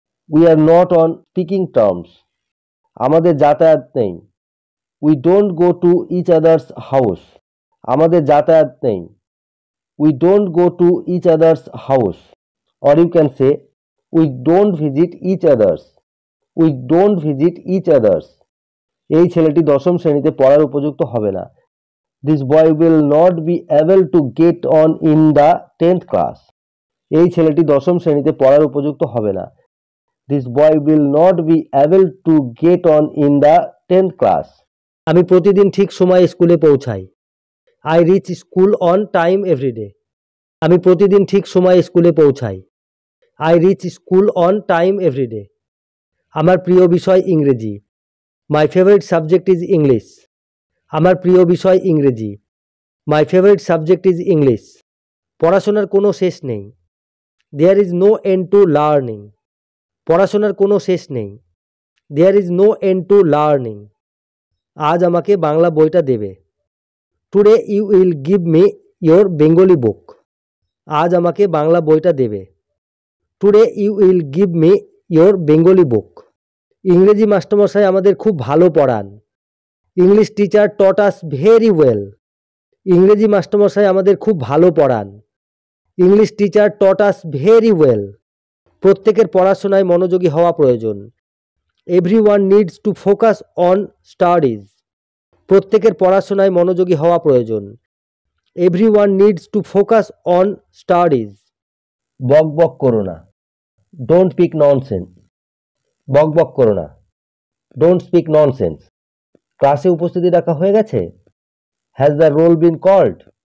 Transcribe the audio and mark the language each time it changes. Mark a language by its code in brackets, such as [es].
[en] We are not on speaking terms. [bn] আমাদের যাতায়াত নেই। [en] We don't go to each other's house. [bn] আমাদের যাতায়াত নেই। [en] We don't go to each other's house. Or you can say, we don't visit each others. We don't visit each others. [bn] এই ছেলেটি দশম শ্রেণীতে পড়ার উপযুক্ত হবে না। [en] This boy will not be able to get on in the 10th class. [bn] এই ছেলেটি দশম শ্রেণীতে পড়ার উপযুক্ত হবে না। [en] This boy will not be able to get on in the 10th class. [bn] আমি প্রতিদিন ঠিক সময়ে স্কুলে পৌঁছাই। [en] I reach school on time every day. [bn] আমি প্রতিদিন ঠিক সময়ে স্কুলে পৌঁছাই। [en] I reach school on time every day. [bn] আমার প্রিয় বিষয় ইংরেজি। [en] My favorite subject is English. [bn] আমার প্রিয় বিষয় ইংরেজি। [en] My favorite subject is English. [bn] পড়াশোনার কোনো শেষ নেই। [en] There is no end to learning. [bn] পড়াশোনার কোনো শেষ নেই। [en] There is no end to learning. [bn] আজ আমাকে বাংলা বইটা দেবে। [en] Today you will give me your Bengali book. [bn] আজ আমাকে বাংলা বইটা দেবে। [en] Today you will give me your Bengali book. [bn] ইংরেজি মাস্টারমশাই আমাদের খুব ভালো পড়ান। [en] English teacher taught us very well. [bn] ইংরেজি মাস্টারমশাই আমাদের খুব ভালো পড়ান। [en] English teacher taught us very well. [bn] প্রত্যেকের পড়াশোনায় মনোযোগী হওয়া প্রয়োজন। [en] Everyone needs to focus on studies. [bn] প্রত্যেকের পড়াশোনায় মনোযোগী হওয়া প্রয়োজন। [en] Everyone needs to focus on studies. [bn] বক বক করো না। [en] Don't speak nonsense. [bn] বক বক করো না। [en] Don't speak nonsense. [bn] ক্লাসে উপস্থিতি রাখা হয়ে গেছে? [en] Has the roll been called?